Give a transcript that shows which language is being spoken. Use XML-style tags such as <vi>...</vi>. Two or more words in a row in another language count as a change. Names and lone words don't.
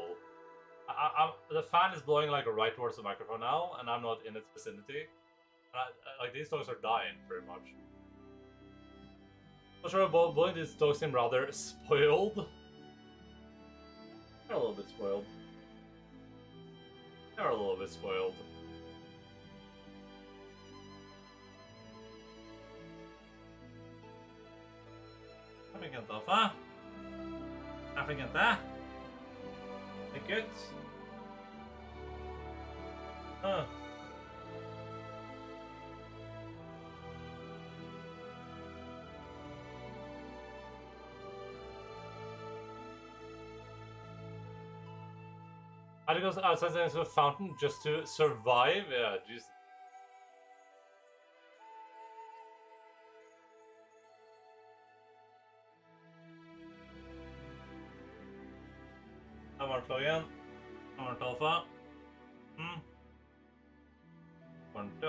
<en>The fan is blowing like right towards the microphone now, and I'm not in its vicinity. Like these dogs are dying, pretty much. Not sure about blowing these dogs seem rather spoiled. They're a little bit spoiled. They're a little bit spoiled.</en> <no>Jeg fikk en taffe. Jeg fikk en til. Det er good.</no> <en>I had to go outside into a fountain just to survive. Yeah, jeez.</en> <no>Her var flaggen. Her var alfa. Varmt, ja.</no>